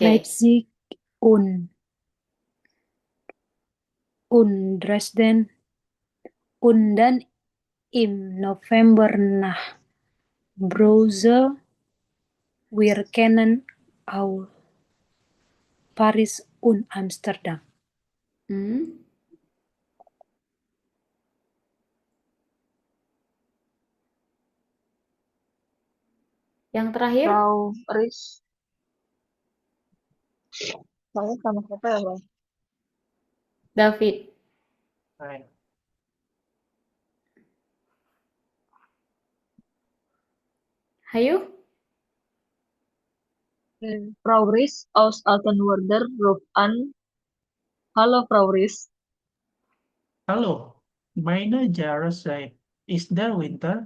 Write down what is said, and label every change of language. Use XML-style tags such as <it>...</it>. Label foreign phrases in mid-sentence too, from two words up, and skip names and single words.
<de>Leipzig und Dresden und dann im November nach Brüssel. Wir kennen auch Paris und Amsterdam.</de> <id>Hmm. Yang terakhir, Frau Riz. Saya sama siapa ya, Bang? David. Right. Hayu?</id> <de>Frau Riz aus Altenwerder ruft an. Hallo, Frau Riz. Hallo, meine Jahreszeit ist der Winter.</de>